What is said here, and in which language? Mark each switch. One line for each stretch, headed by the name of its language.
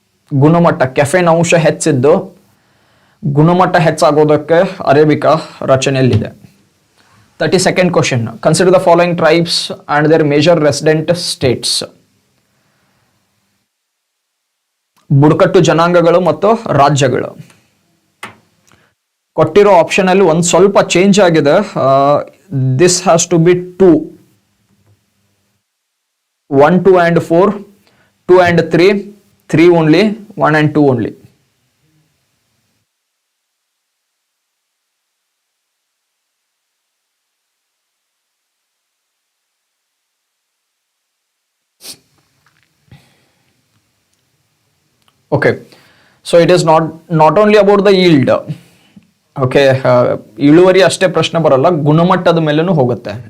Kannada: ಗುಣಮಟ್ಟ, ಕೆಫೆನ್ ಅಂಶ ಹೆಚ್ಚಿದ್ದು ಗುಣಮಟ್ಟ ಹೆಚ್ಚಾಗೋದಕ್ಕೆ arabica ರಚನೆಯಲ್ಲಿದೆ. 32nd question.
English: Consider the following tribes and their major resident states.
Kannada: ಬುಡಕಟ್ಟು ಜನಾಂಗಗಳು ಮತ್ತು ರಾಜ್ಯಗಳು. ಕೊಟ್ಟಿರೋ ಆಪ್ಷನ್ ಅಲ್ಲಿ ಒಂದು ಸ್ವಲ್ಪ ಚೇಂಜ್ ಆಗಿದೆ.
English: This has to be 2, 1, 2 and 4, 2 and 3, 3 only, 1 and 2 only. Okay, so it is not only about the yield.
Kannada: Okay, ಇಳುವರಿ ಅಷ್ಟೇ ಪ್ರಶ್ನೆ ಬರಲ್ಲ, ಗುಣಮಟ್ಟದ ಮೇಲೂ ಹೋಗುತ್ತೆ.